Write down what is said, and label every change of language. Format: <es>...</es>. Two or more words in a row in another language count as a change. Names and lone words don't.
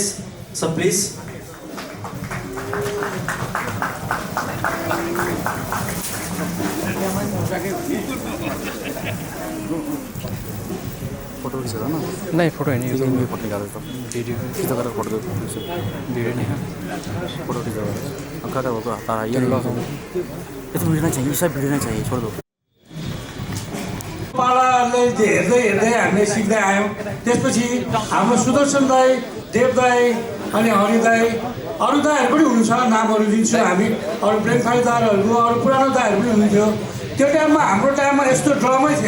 <en>So please.</en> <hi>फोटो खींचा ना? नहीं फोटो है नहीं, फोटो निकाल देता हूँ। वीडियो खींचा कर फोटो दे। वीडियो नहीं है। फोटो खींचा कर। अब क्या होगा? ये नहीं होगा। ये तो वीडियो नहीं चाहिए, सब वीडियो नहीं चाहिए, छोड़ दो।</hi> <ne>पालाले हेर्दै हामीले सिक्दै आयौँ। त्यसपछि हाम्रो सुदर्शन दाई, देव दाई अनि हरि दाई, अरू दाईहरू पनि हुनुहुन्छ, नामहरू दिन्छु हामी। अरू ब्रेकफास्ट दाईहरू, अरू पुरानो दाईहरू पनि हुनुहुन्थ्यो। त्यो टाइममा हाम्रो टाइममा यस्तो ड्रमै थिएन।</ne>